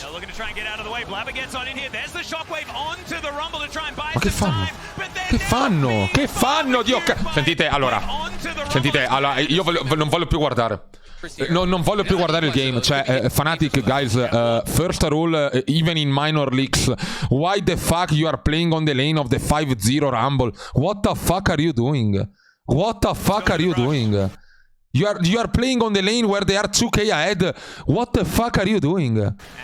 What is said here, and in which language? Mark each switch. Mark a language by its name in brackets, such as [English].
[English] They're looking to try and get out of the way. Blabber gets on in here. There's the shockwave onto the Rumble to try and buy some time. [Italian] Che fanno? Che fanno? Dio Sentite, allora, io non voglio più guardare. Non voglio più guardare il game. [English] Cioè, Fnatic, guys, first rule, even in minor leagues. Why the fuck you are playing on the lane of the 5-0 Rumble? What the fuck are you doing? What the fuck are you doing? You are playing on the lane where they are 2k ahead. What the fuck are you doing?